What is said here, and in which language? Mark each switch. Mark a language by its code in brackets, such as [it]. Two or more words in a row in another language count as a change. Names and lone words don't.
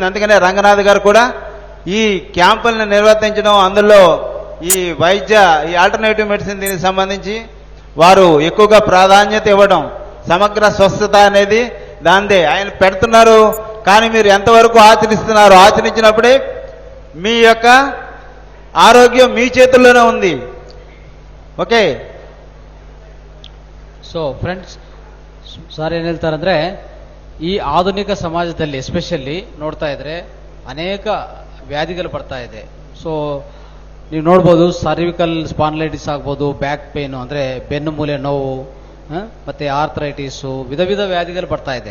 [te] అందుకనే రంగనాథ్ గారు కూడా ఈ క్యాంపులను నిర్వర్తించడం, అందులో ఈ [en] alternative medicine [te] దీనికి సంబంధించి వారు ఎక్కువగా ప్రాధాన్యత ఇవ్వడం, సమగ్ర స్వస్థత అనేది దాందే ఆయన పెడుతున్నారు. కానీ మీరు ఎంతవరకు ఆచరిస్తున్నారు, ఆచరించినప్పుడే మీ యొక్క ఆరోగ్యం మీ చేతుల్లోనే ఉంది. [kn] ಓಕೆ. [en] so friends, [kn] ಸರ್ ಏನ್ ಹೇಳ್ತಾರಂದ್ರೆ, ಈ ಆಧುನಿಕ ಸಮಾಜದಲ್ಲಿ ಎಸ್ಪೆಷಲಿ ನೋಡ್ತಾ ಇದ್ರೆ ಅನೇಕ ವ್ಯಾಧಿಗಳು ಬರ್ತಾ ಇದೆ. ಸೊ ನೀವು ನೋಡ್ಬೋದು, [en] cervical spondylitis [kn] ಆಗ್ಬೋದು, [en] back pain [kn] ಅಂದ್ರೆ ಬೆನ್ನು ಮೂಲೆ ನೋವು, ಮತ್ತೆ ಆರ್ಥರೈಟಿಸು, ವಿಧ ವ್ಯಾಧಿಗಳು ಬರ್ತಾ ಇದೆ.